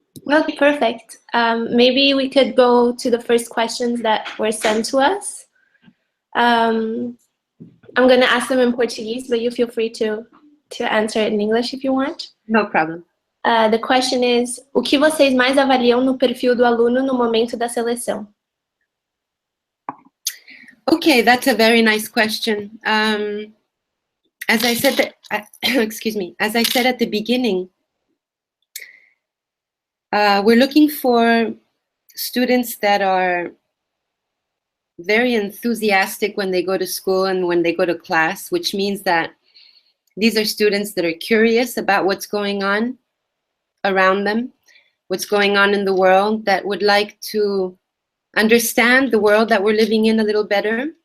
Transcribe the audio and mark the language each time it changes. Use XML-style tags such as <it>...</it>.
<en>Okay, perfect. Maybe we could go to the first questions that were sent to us. I'm going to ask them in Portuguese, but you feel free to answer it in English if you want. No problem. The question is,</en> <pt>o que vocês mais avaliam no perfil do aluno no momento da seleção?</pt> <en>Okay, that's a very nice question. As I said, excuse me, as I said at the beginning, we're looking for students that are very enthusiastic when they go to school and when they go to class, which means that these are students that are curious about what's going on around them, what's going on in the world, that would like to understand the world that we're living in a little better.</en>